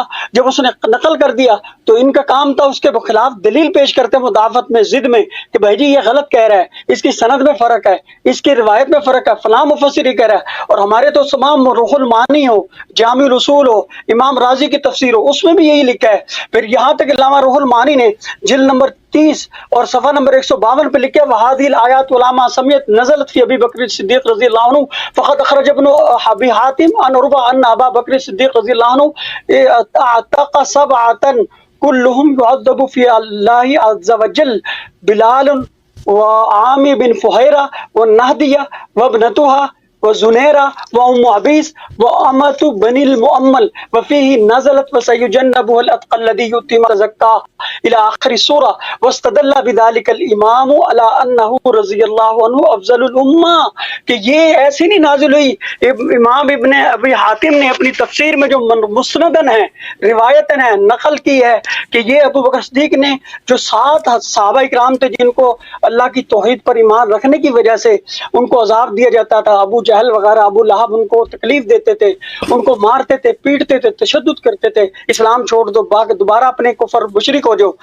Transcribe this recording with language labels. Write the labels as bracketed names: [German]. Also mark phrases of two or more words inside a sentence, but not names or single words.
[Urdu] جب اس نے نقل کر دیا تو ان کا کام تھا اس کے خلاف دلیل پیش کرتے مدافعت میں، ضد میں کہ بھائی جی یہ غلط کہہ رہا ہے، اس کی سند میں فرق ہے، اس کی روایت میں فرق ہے، فلاں مفسر کہہ رہا ہے. اور ہمارے تو تمام روح المعانی ہو، جامع الاصول ہو، امام رازی کی تفسیر ہو، اس میں بھی یہی لکھا ہے. پھر یہاں تک علامہ روح المعانی نے جلد نمبر 30 اور صفحہ نمبر 152 پہ لکھا ہے [Arabic] وهذه الآيات العلماء سميت نزلت في أبي بكر صديق رضي الله عنه فقد أخرج ابن أبي حاتم عن عروة أن أبا بكر صديق رضي الله عنه أعتق سبعة كلهم يعذب في الله عز وجل بلال وعامر بن فهيرة ونهدية وابنتها وزنيرة وأم عبيس وأمة بني المؤمل وفيه نزلت وسيجنبه الأتقى الذي يؤتي ما زكى إلى آخر سورة واستدل بذلك الإمام على أنه رضي الله عنه أفضل الأمة. [Urdu] کہ یہ ایسی نہیں نازل ہوئی۔ امام ابن ابی حاتم نے اپنی تفسیر میں جو مسنداً ہے، روایتاً ہے، نقل کی ہے کہ یہ ابو بکر صدیق نے جو 7 صحابہ اکرام تھے جن کو اللہ کی توحید پر ایمان رکھنے کی وجہ سے ان کو عذاب دیا جاتا تھا، ابو جہل وغیرہ، ابو لہب ان کو تکلیف دیتے تھے، ان کو مارتے تھے، پیٹتے تھے، تشدد کرتے تھے، اسلام چھوڑ دو، دوبارہ اپنے کفر مشرک ہو جاؤ.